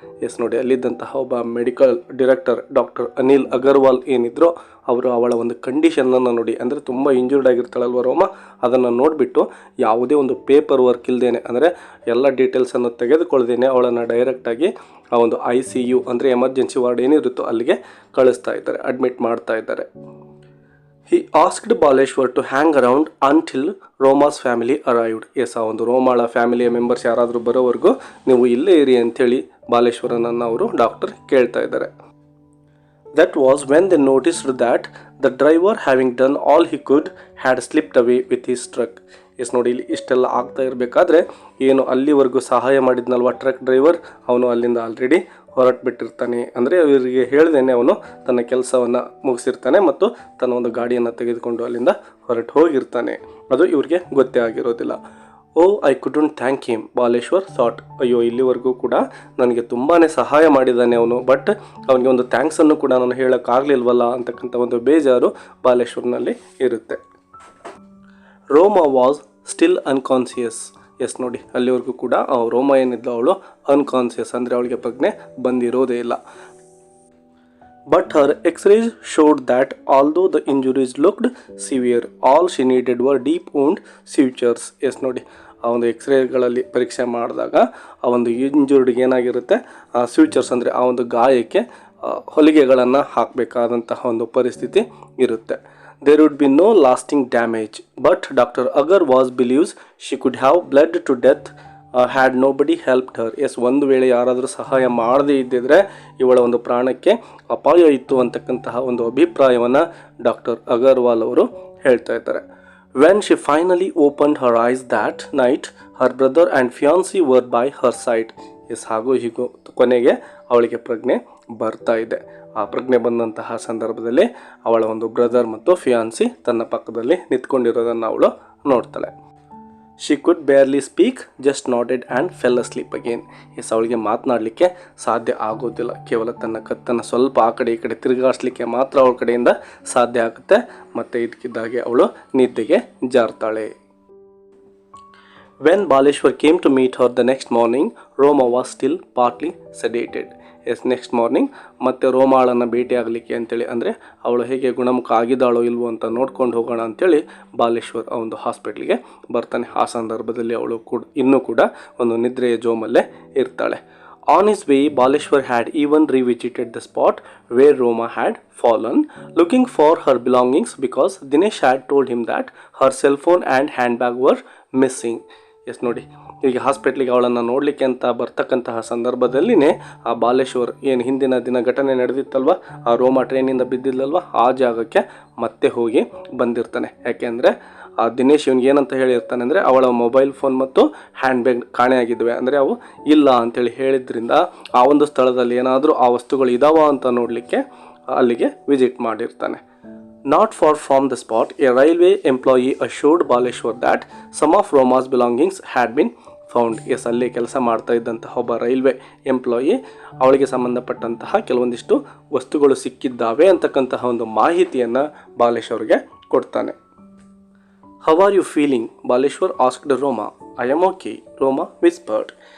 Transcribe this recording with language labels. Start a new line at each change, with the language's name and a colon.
Kannada: S, ನೋಡಿ, ಅಲ್ಲಿದ್ದಂತಹ ಒಬ್ಬ medical director doctor Anil Agarwal ಏನಿದ್ರು ಅವರು ಅವಳ ಒಂದು ಕಂಡೀಷನನ್ನು ನೋಡಿ, ಅಂದರೆ ತುಂಬ ಇಂಜೂರ್ಡ್ ಆಗಿರ್ತಾಳಲ್ವ ರೋಮಾ, ಅದನ್ನು ನೋಡಿಬಿಟ್ಟು ಯಾವುದೇ ಒಂದು ಪೇಪರ್ ವರ್ಕ್ ಇಲ್ಲದೇನೆ, ಅಂದರೆ ಎಲ್ಲ ಡೀಟೇಲ್ಸನ್ನು ತೆಗೆದುಕೊಳ್ಳದೇನೆ ಅವಳನ್ನು ಡೈರೆಕ್ಟಾಗಿ ಆ ಒಂದು ICU ಅಂದರೆ ಎಮರ್ಜೆನ್ಸಿ ವಾರ್ಡ್ ಏನಿರುತ್ತೋ ಅಲ್ಲಿಗೆ ಕಳಿಸ್ತಾ ಇದ್ದಾರೆ, ಅಡ್ಮಿಟ್ ಮಾಡ್ತಾ ಇದ್ದಾರೆ.
English: He asked Baleshwar to hang around until Roma's family arrived.
Kannada: S, ಆ ಒಂದು ರೋಮಾಳ ಫ್ಯಾಮಿಲಿಯ ಮೆಂಬರ್ಸ್ ಯಾರಾದರೂ ಬರೋವರೆಗೂ ನೀವು ಇಲ್ಲೇ ಇರಿ ಅಂಥೇಳಿ ಬಾಲೇಶ್ವರನನ್ನು ಅವರು ಡಾಕ್ಟರ್ ಕೇಳ್ತಾ ಇದ್ದಾರೆ.
English: That was when they noticed that the driver, having done all he could, had slipped away with his truck.
Kannada: S ನೋಡಿ, ಇಲ್ಲಿ ಇಷ್ಟೆಲ್ಲ ಆಗ್ತಾ ಇರಬೇಕಾದ್ರೆ ಏನು ಅಲ್ಲಿವರೆಗೂ ಸಹಾಯ ಮಾಡಿದ್ನಲ್ವ ಟ್ರಕ್ ಡ್ರೈವರ್, ಅವನು ಅಲ್ಲಿಂದ ಆಲ್ರೆಡಿ ಹೊರಟುಬಿಟ್ಟಿರ್ತಾನೆ. ಅಂದರೆ ಇವರಿಗೆ ಹೇಳ್ದೇನೆ ಅವನು ತನ್ನ ಕೆಲಸವನ್ನು ಮುಗಿಸಿರ್ತಾನೆ ಮತ್ತು ತನ್ನ ಒಂದು ಗಾಡಿಯನ್ನು ತೆಗೆದುಕೊಂಡು ಅಲ್ಲಿಂದ ಹೊರಟು ಹೋಗಿರ್ತಾನೆ. ಅದು ಇವ್ರಿಗೆ ಗೊತ್ತೇ ಆಗಿರೋದಿಲ್ಲ.
English: Oh I couldn't thank him, Baleshwar thought.
Kannada: ಅಯ್ಯೋ, ಇಲ್ಲಿವರೆಗೂ ಕೂಡ ನನಗೆ ತುಂಬಾ ಸಹಾಯ ಮಾಡಿದ್ದಾನೆ ಅವನು, ಬಟ್ ಅವನಿಗೆ ಒಂದು ಥ್ಯಾಂಕ್ಸನ್ನು ಕೂಡ ನಾನು ಹೇಳೋಕ್ಕಾಗಲಿಲ್ವಲ್ಲ ಅಂತಕ್ಕಂಥ ಒಂದು ಬೇಜಾರು ಬಾಲೇಶ್ವರ್ನಲ್ಲಿ ಇರುತ್ತೆ.
English: Roma was still unconscious.
Kannada: ಎಸ್ ನೋಡಿ, ಅಲ್ಲಿವರೆಗೂ ಕೂಡ ರೋಮಾ ಏನಿದ್ಲು ಅವಳು ಅನ್ಕಾನ್ಸಿಯಸ್, ಅಂದರೆ ಅವಳಿಗೆ ಪ್ರಜ್ಞೆ ಬಂದಿರೋದೇ ಇಲ್ಲ.
English: But her x-rays showed that although the injuries looked severe, all she needed were deep wound sutures.
Kannada: S ನೋಡಿ, ಆ ಒಂದು ಎಕ್ಸ್ರೇಗಳಲ್ಲಿ ಪರೀಕ್ಷೆ ಮಾಡಿದಾಗ ಆ ಒಂದು ಇಂಜುರ್ಡ್ಗೆ ಏನಾಗಿರುತ್ತೆ, ಸ್ಯೂಚರ್ಸ್ ಅಂದರೆ ಆ ಒಂದು ಗಾಯಕ್ಕೆ ಹೊಲಿಗೆಗಳನ್ನು ಹಾಕಬೇಕಾದಂತಹ ಒಂದು ಪರಿಸ್ಥಿತಿ ಇರುತ್ತೆ.
English: There would be no lasting damage, but Dr. Agar was believes she could have bled to death had nobody helped her.
Kannada: S, ಒಂದು ವೇಳೆ ಯಾರಾದರೂ ಸಹಾಯ ಮಾಡದೇ ಇದ್ದಿದ್ರೆ ಇವಳ ಒಂದು ಪ್ರಾಣಕ್ಕೆ ಅಪಾಯ ಇತ್ತು ಅಂತಕ್ಕಂತಹ ಒಂದು ಅಭಿಪ್ರಾಯವನ್ನು ಡಾಕ್ಟರ್ ಅಗರ್ವಾಲ್ ಅವರು ಹೇಳ್ತಾ ಇದ್ದಾರೆ.
English: When she finally opened her eyes that night, her brother and fiancé were by her side.
Kannada: S, ಹಾಗೂ ಹೀಗೂ ಕೊನೆಗೆ ಅವಳಿಗೆ ಪ್ರಜ್ಞೆ ಬರ್ತಾ ಇದೆ. ಆ ಪ್ರಜ್ಞೆ ಬಂದಂತಹ ಸಂದರ್ಭದಲ್ಲಿ ಅವಳ ಒಂದು ಬ್ರದರ್ ಮತ್ತು ಫಿಯಾನ್ಸಿ ತನ್ನ ಪಕ್ಕದಲ್ಲಿ ನಿಂತ್ಕೊಂಡಿರೋದನ್ನು ಅವಳು ನೋಡ್ತಾಳೆ.
English: She could barely speak, just nodded and fell asleep again.
Kannada: S, ಅವಳಿಗೆ ಮಾತನಾಡಲಿಕ್ಕೆ ಸಾಧ್ಯ ಆಗೋದಿಲ್ಲ, ಕೇವಲ ತನ್ನ ಕತ್ತನ್ನು ಸ್ವಲ್ಪ ಆ ಕಡೆ ಈ ಕಡೆ ತಿರುಗಾಡಿಸ್ಲಿಕ್ಕೆ ಮಾತ್ರ ಅವಳ ಕಡೆಯಿಂದ ಸಾಧ್ಯ ಆಗುತ್ತೆ. ಮತ್ತು ಇದಕ್ಕಿದ್ದಾಗೆ ಅವಳು ನಿದ್ದೆಗೆ ಜಾರ್ತಾಳೆ.
English: When Baleshwar came to meet her the next morning, Roma was still partly sedated.
Kannada: S, next morning ಮತ್ತೆ ರೋಮಾಳನ್ನು ಭೇಟಿಯಾಗಲಿಕ್ಕೆ ಅಂತೇಳಿ, ಅಂದರೆ ಅವಳು ಹೇಗೆ ಗುಣಮುಖ ಆಗಿದ್ದಾಳೋ ಇಲ್ವೋ ಅಂತ ನೋಡ್ಕೊಂಡು ಹೋಗೋಣ ಅಂಥೇಳಿ ಬಾಲೇಶ್ವರ್ ಆ ಒಂದು ಹಾಸ್ಪಿಟ್ಲಿಗೆ ಬರ್ತಾನೆ. ಆ ಸಂದರ್ಭದಲ್ಲಿ ಅವಳು ಇನ್ನೂ ಕೂಡ ಒಂದು ನಿದ್ರೆಯ ಜೋಮಲ್ಲೇ ಇರ್ತಾಳೆ.
English: On his way, Baleshwar had even revisited the spot where Roma had fallen, looking for her belongings because Dinesh had told him that her cell phone and handbag were missing.
Kannada: S ನೋಡಿ, ಈಗ ಹಾಸ್ಪಿಟ್ಲಿಗೆ ಅವಳನ್ನು ನೋಡಲಿಕ್ಕೆ ಅಂತ ಬರ್ತಕ್ಕಂತಹ ಸಂದರ್ಭದಲ್ಲಿನೇ ಆ ಬಾಲೇಶ್ವರ್ ಏನು ಹಿಂದಿನ ದಿನ ಘಟನೆ ನಡೆದಿತ್ತಲ್ವ, ಆ ರೋಮಾ ಟ್ರೈನಿಂದ ಬಿದ್ದಿಲ್ಲಲ್ವ, ಆ ಜಾಗಕ್ಕೆ ಮತ್ತೆ ಹೋಗಿ ಬಂದಿರ್ತಾನೆ. ಯಾಕೆಂದರೆ ಆ ದಿನೇಶ್ ಇವನಿಗೆ ಏನಂತ ಹೇಳಿರ್ತಾನೆ ಅಂದರೆ ಅವಳ ಮೊಬೈಲ್ ಫೋನ್ ಮತ್ತು ಹ್ಯಾಂಡ್ ಬ್ಯಾಗ್ ಕಾಣೆಯಾಗಿದ್ವಿ, ಅಂದರೆ ಅವು ಇಲ್ಲ ಅಂಥೇಳಿ ಹೇಳಿದ್ರಿಂದ ಆ ಒಂದು ಸ್ಥಳದಲ್ಲಿ ಏನಾದರೂ ಆ ವಸ್ತುಗಳು ಇದಾವ ಅಂತ ನೋಡಲಿಕ್ಕೆ ಅಲ್ಲಿಗೆ ವಿಸಿಟ್ ಮಾಡಿರ್ತಾನೆ.
English: Not far from the spot, a railway employee assured Baleshwar that some of Roma's belongings had been found.
Kannada: S, ಅಲ್ಲಿ ಕೆಲಸ ಮಾಡ್ತಾ ಇದ್ದಂತಹ ಒಬ್ಬ ರೈಲ್ವೆ ಎಂಪ್ಲಾಯಿ ಅವಳಿಗೆ ಸಂಬಂಧಪಟ್ಟಂತಹ ಕೆಲವೊಂದಿಷ್ಟು ವಸ್ತುಗಳು ಸಿಕ್ಕಿದ್ದಾವೆ ಅಂತಕ್ಕಂತಹ ಒಂದು ಮಾಹಿತಿಯನ್ನು ಬಾಲೇಶ್ವರ್ಗೆ ಕೊಡ್ತಾನೆ.
English: How are you feeling? Baleshwar asked Roma. I am okay, Roma whispered.